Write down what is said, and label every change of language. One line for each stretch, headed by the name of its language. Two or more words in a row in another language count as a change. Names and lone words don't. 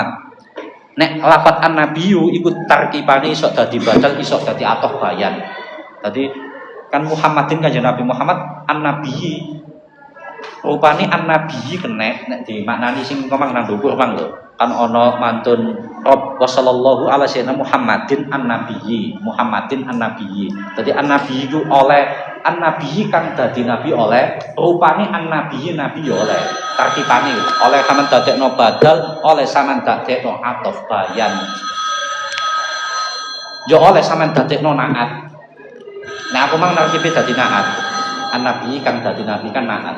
Javanese: Nek lafat an-nabiyyu iku tarkibane iso dadi badal, iso dadi
Arabic: عطف بيان.
Javanese: Tadi kan Muhammadin kanjeng Nabi Muhammad an-nabiyyi. Rupane an-nabiyyi kenek nek dimaknani sing ngomong nang dhuwur mang lho. Kan ana mantun Rabb
Arabic: صلى الله على سيدنا محمد النبي. محمد النبي.
Javanese: Dadi an-nabiyyi iku oleh an-nabiyyi kang dadi nabi oleh, rupane an-nabiyyi nabi oleh. Tartibane oleh sampean dadekno badal, oleh sampean dadekno
Arabic: عطف بيان.
Javanese: Yo oleh sampean dadekno naat. Nah aku mang narkibe dadi naat. An-nabiyyi kang dadi nabi kan naat.